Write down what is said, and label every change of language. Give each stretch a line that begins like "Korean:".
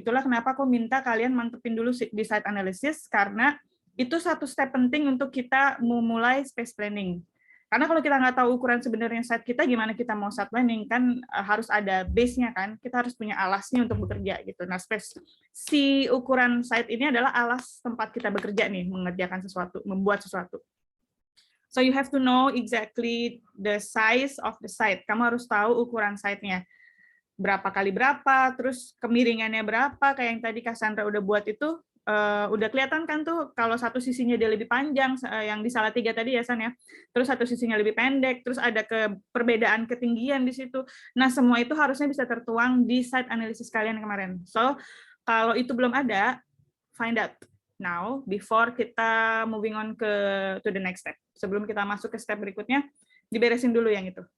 Indonesian: Itulah kenapa aku minta kalian mantepin dulu di site analysis, karena itu satu step penting untuk kita memulai space planning. Karena kalau kita nggak tahu ukuran sebenarnya site kita, gimana kita mau site planning, kan harus ada base-nya kan, kita harus punya alasnya untuk bekerja gitu. Nah, si ukuran site ini adalah alas tempat kita bekerja nih, mengerjakan sesuatu, membuat sesuatu.
English: So you have to know exactly the size of the site.
Indonesian: Kamu harus tahu ukuran site-nya. Berapa kali berapa, terus kemiringannya berapa, kayak yang tadi Cassandra udah buat itu, udah kelihatan kan tuh, kalau satu sisinya dia lebih panjang, yang di Salatiga tadi ya San ya, terus satu sisinya lebih pendek, terus ada perbedaan ketinggian di situ. Nah, semua itu harusnya bisa tertuang di site analisis kalian kemarin. So, kalau itu belum ada,
English: find out now before
Indonesian: kita
English: moving on to the next step.
Indonesian: Sebelum kita masuk ke step berikutnya, diberesin dulu yang itu.